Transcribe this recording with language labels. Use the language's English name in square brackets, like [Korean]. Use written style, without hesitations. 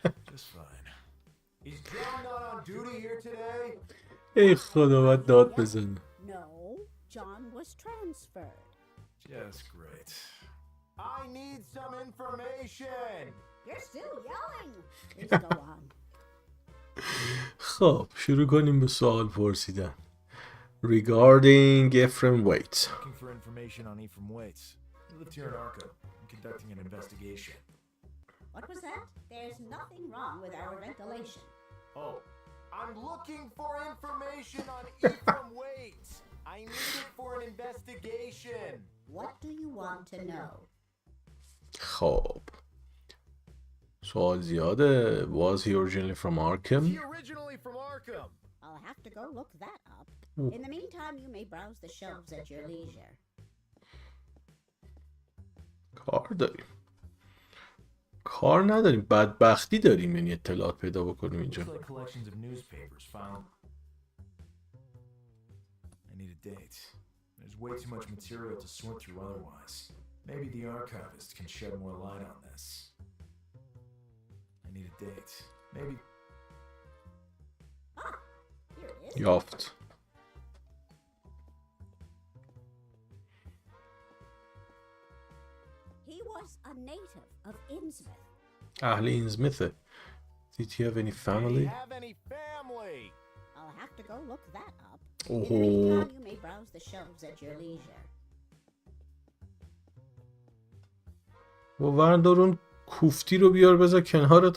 [English] Just fine. Is John not on duty here today? [Persian] ای خدا باید داد بزنه. [English] No, John was transferred. Just great. I need some information. You're still yelling. Please go on. [Persian] خب شروع کنیم به سوال پرسیدن. [English] Regarding Ephraim Waite. Looking for information on Ephraim Waite. He lived here in Arkham. I'm conducting an investigation. What was that? There's nothing wrong with our ventilation. Oh, I'm looking for information on Ephraim Waite. I need it for an investigation. What do you want to know? [Persian] خب سوال زیاده. [English] Was he originally from Arkham? Is he originally from Arkham? I'll have to go look that up. In the meantime, you may browse the shelves at your leisure. [Persian] کار نداریم. بدبختی داریم یعنی اطلاعات پیدا بکنیم اینجا. [English] Looks like collections of newspapers found. I need a date. There's way too much material to sort through otherwise. Maybe the archivist can shed more light on this. I need a date. Maybe. Ah, here it is. [Persian] یافت. [English] He was a native of Innsmouth. [Persian] اهل اینزمثه. [English] Did he have any family? Have any family? I'll have to go look that up. Oh. In the meantime, you may browse the shelves at your leisure. [Persian] و وردار اون کوفتی رو بیار بذار کنارت.